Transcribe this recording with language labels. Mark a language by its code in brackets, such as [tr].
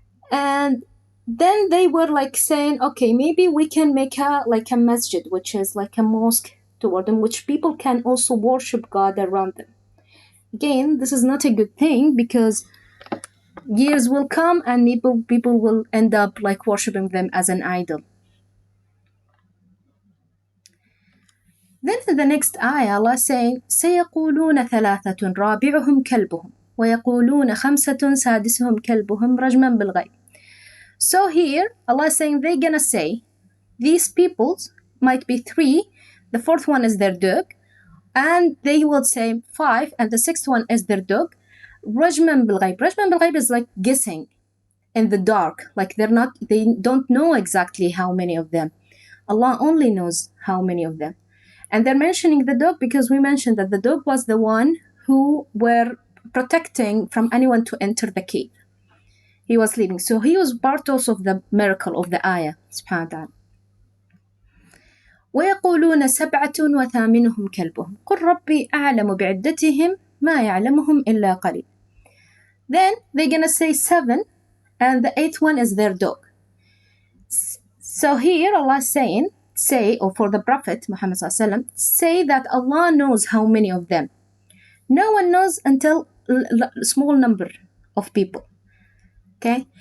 [en] And then they were like saying, okay, maybe we can make a masjid, which is like a mosque toward them, which people can also worship God around them. Again, this is not a good thing, because years will come and people will end up like worshiping them as an idol. Then in the next ayah, Allah saying, [ar] سيقولون ثلاثة رابعهم كلبهم ويقولون خمسة سادسهم كلبهم رجما بالغيب. [en] So here, Allah is saying they're gonna say, these peoples might be three, the fourth one is their dog, and they will say five, and the sixth one is their dog. [ar] رجما بالغيب. رجما بالغيب [en] is like guessing in the dark, like they don't know exactly how many of them. Allah only knows how many of them. And they're mentioning the dog because we mentioned that the dog was the one who were protecting from anyone to enter the cave. He was leading. So he was part also of the miracle of the ayah, subhanahu wa ta'ala. [ar] ويقولون سبعة وثامنهم كلبهم قل ربي أعلم بعدتهم ما يعلمهم إلا قليل. [en] Then they're gonna say seven, and the eighth one is their dog. So here Allah is saying, or for the Prophet Muhammad ﷺ, say that Allah knows how many of them. No one knows until a small number of people. Okay?